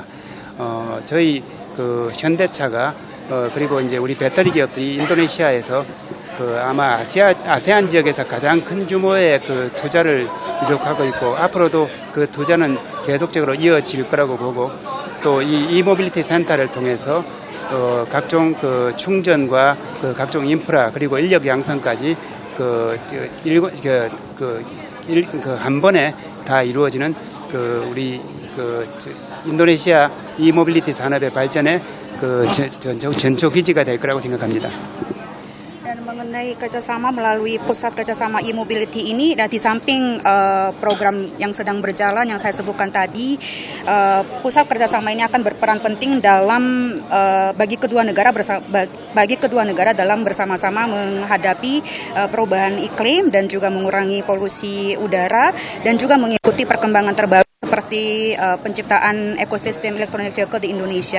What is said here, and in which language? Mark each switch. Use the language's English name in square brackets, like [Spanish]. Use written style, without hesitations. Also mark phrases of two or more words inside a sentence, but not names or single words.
[Korean] 저희 현대차가 그리고 이제 우리 배터리 기업들이 인도네시아에서 아마 아세안 지역에서 가장 큰 규모의 투자를 이룩하고 있고 앞으로도 그 투자는 계속적으로 이어질 거라고 보고 또 이 이모빌리티 센터를 통해서 각종 충전과 각종 인프라 그리고 인력 양성까지 한 번에 다 이루어지는 우리 인도네시아 이모빌리티 산업의 발전에 전초 기지가 될 거라고 생각합니다. [Indonesian] Dan mengenai kerjasama melalui pusat kerjasama e-mobility ini, dan di samping program yang sedang berjalan yang saya sebutkan tadi, pusat kerjasama ini akan berperan penting dalam bagi kedua negara dalam bersama-sama menghadapi perubahan iklim dan juga mengurangi polusi udara dan juga mengikuti perkembangan terbaru seperti penciptaan ekosistem [English] electronic vehicle [Indonesian] di Indonesia.